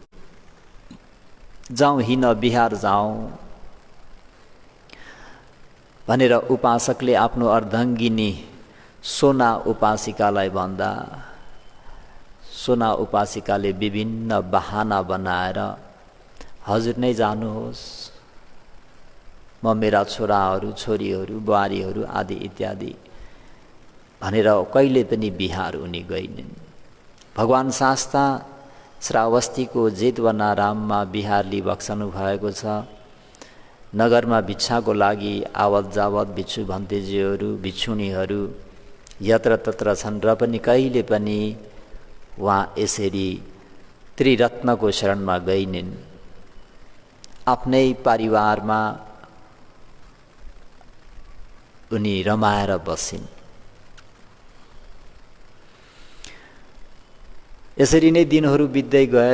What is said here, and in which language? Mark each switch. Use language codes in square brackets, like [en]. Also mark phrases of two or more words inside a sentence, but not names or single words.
[ne] जाउँ हिँड बिहार जाउँ भनेर उपासकले आफ्नो अर्धाङ्गिनी सोना उपासिकालाई भन्दा सोना उपासिकाले विभिन्न बहाना बनाएर हजुर नै जानुहोस्, म मेरा छोराहरू छोरीहरू बुहारीहरू आदि इत्यादि भनेर कहिले पनि बिहार उनी गइन्। भगवान शास्ता श्रावस्तीको जेतवनाराममा बिहार लिइबक्सनु भएको छ। नगरमा भिक्षाको लागि आवत जावत भिक्षु भन्तेजीहरू भिक्षुणीहरू यत्र तत्र छन् र पनि कहिले पनि उहाँ यसरी त्रिरत्नको शरणमा गइनिन्। आफ्नै परिवारमा उनी रमाएर बसिन्। यसरी नै दिनहरू बित्दै गए।